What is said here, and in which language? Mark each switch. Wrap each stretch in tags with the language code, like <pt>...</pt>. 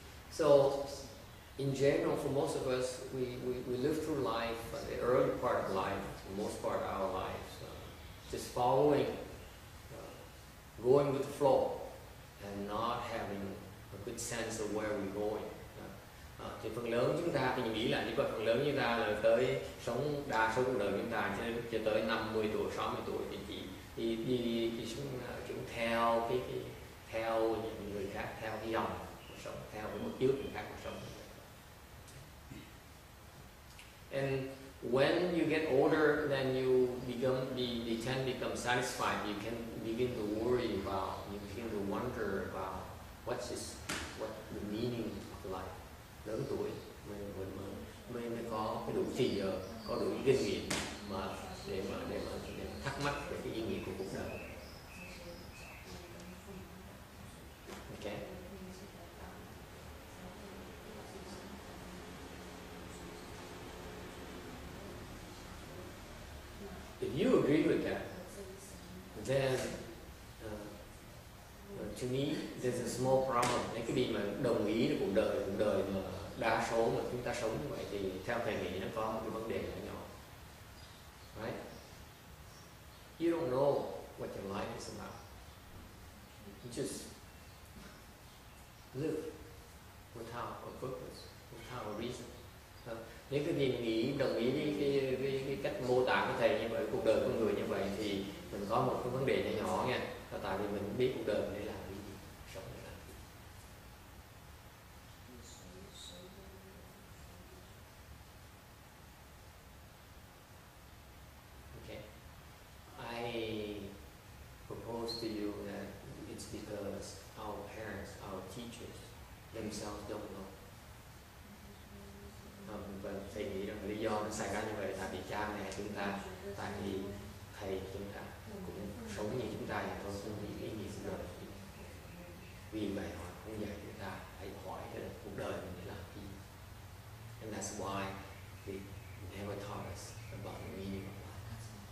<en>So, in general, for most of us, we live through life, the early part of life, the most part of our lives, just following, going with the flow, and not having a good sense of where we're going.</en> <vi>Thì phần lớn chúng ta, thì nghĩ lại, phần lớn chúng ta là tới sống đa số cuộc đời chúng ta cho tới 50 tuổi, 60 tuổi thì đi chúng theo theo những người khác, theo cái dòng cuộc sống, theo cái bước trước người khác cuộc sống.</vi> <en>And when you get older, then you tend to become satisfied. You can begin to worry about, you begin to wonder about what the meaning of life.</en> <vi>Lớn tuổi mình có cái đủ thì giờ, có đủ kinh nghiệm mà để thắc mắc về cái ý nghĩa của cuộc đời.</vi> <en>Okay. If you agree with that, then to me there's a small problem.</en> <vi>Nếu cái gì mà đồng ý với cuộc đời mà đa số mà chúng ta sống như vậy thì theo thầy nghĩ nó có một cái vấn đề nhỏ.</vi> <en>Right? You don't know what your life is about. You just live without a purpose, without a reason.</en> <vi>Nếu cái gì mình đồng ý với cái cách mô tả của thầy như vậy, cuộc đời con người như vậy, thì mình có một cái vấn đề nhỏ nha. Là tại vì mình biết cuộc đời mình để làm cái gì, sống để làm cái gì.</vi> <en>Okay. I propose to you that it's because our parents, our teachers themselves don't know.</en> <vi>Và thầy nghĩ rằng lý do nó xảy ra như vậy tại vì cha mẹ chúng ta, tại vì thầy chúng ta cũng sống như chúng ta vậy thôi, không biết ý nghĩa cuộc đời. Vì vậy họ không dạy chúng ta hãy hỏi cuộc đời mình để làm gì.</vi> <en>And that's why they never taught us about the meaning of life.</en>